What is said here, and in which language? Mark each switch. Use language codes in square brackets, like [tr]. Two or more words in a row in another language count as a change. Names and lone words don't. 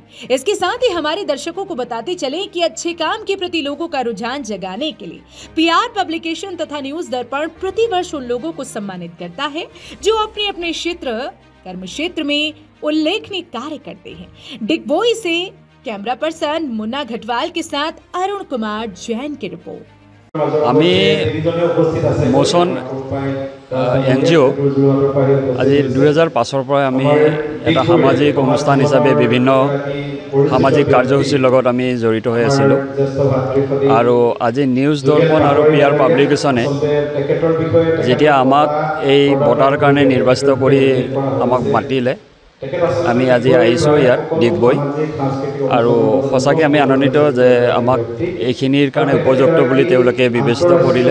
[hi] इसके साथ ही हमारे दर्शकों को बताते चले कि अच्छे काम के प्रति लोगों का रुझान जगाने के लिए पीआर पब्लिकेशन तथा न्यूज दर्पण प्रतिवर्ष उन लोगों को सम्मानित करता है जो अपने अपने कर्म क्षेत्र में उल्लेखनीय कार्य करते हैं। डिगबोई से [en] camera person [hi] मुन्ना घटवाल के साथ अरुण कुमार जैन की रिपोर्ट। [as] আমি মোচন এনজিও আজি 2005 পৰা আমি এটা সামাজিক অনুষ্ঠান হিচাপে বিভিন্ন সামাজিক কাৰ্যসূচীৰ লগত আমি জড়িত হৈ আছিলোঁ আৰু আজি নিউজ দৰ্পণ আৰু পিআৰ পাব্লিকেশ্যনে যেতিয়া আমাক এই বঁটাৰ কাৰণে নিৰ্বাচিত কৰি আমাক মাতিলে আমি আজি আহিছোঁ ইয়াত ডিগবৈ আৰু সঁচাকৈ আমি আনন্দিত যে আমাক এইখিনিৰ কাৰণে উপযুক্ত বুলি তেওঁলোকে বিবেচিত কৰিলে।